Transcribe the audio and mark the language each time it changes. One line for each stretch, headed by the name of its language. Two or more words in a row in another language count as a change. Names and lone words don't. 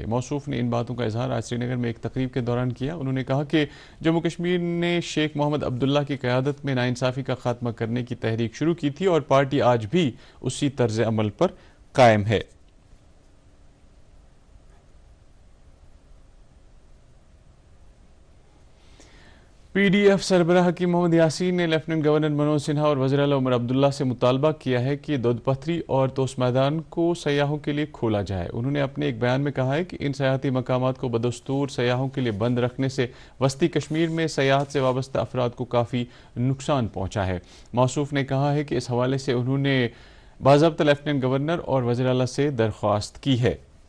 Urdu: موصوف نے ان باتوں کا اظہار آج سری نگر میں ایک تقریب کے دوران کیا۔ انہوں نے کہا کہ جموں کشمیر نے شیخ محمد عبداللہ کی قیادت میں ناانصافی کا خاتمہ کرنے کی تحریک شروع کی تھی اور پارٹی آج بھی اسی طرز عمل پر قائم ہے۔ پی ڈی ایف سربراہ حکیم محمد یاسین نے لیفٹیننٹ گورنر منوج سنہا اور وزیر اعلیٰ عمر عبداللہ سے مطالبہ کیا ہے کہ دودھ پتھری اور توس میدان کو سیاحوں کے لیے کھولا جائے۔ انہوں نے اپنے ایک بیان میں کہا ہے کہ ان سیاحتی مقامات کو بدستور سیاحوں کے لیے بند رکھنے سے وسطی کشمیر میں سیاحت سے وابستہ افراد کو کافی نقصان پہنچا ہے۔ موصوف نے کہا ہے کہ اس حوالے سے انہوں نے باضابطہ لیفٹیننٹ گورنر اور وزیر اعلیٰ سے درخواست کی ہے۔